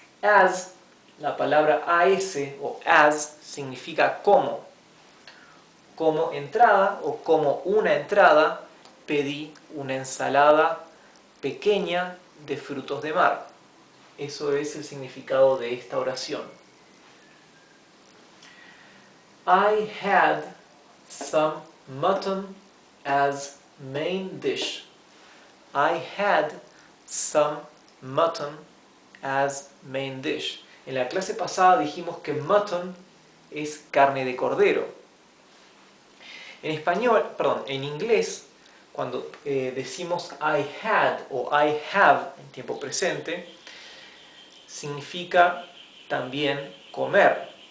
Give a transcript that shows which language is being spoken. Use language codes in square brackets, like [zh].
[es] As, la palabra as o as significa como entrada o como una entrada, pedí una ensalada pequeña de frutos de mar. Eso es el significado de esta oración. [en] I had some mutton as main dish. I had some mutton as main dish. [es] En la clase pasada dijimos que mutton es carne de cordero. En español, perdón, en inglés, cuando decimos I had o I have en tiempo presente, significa también comer.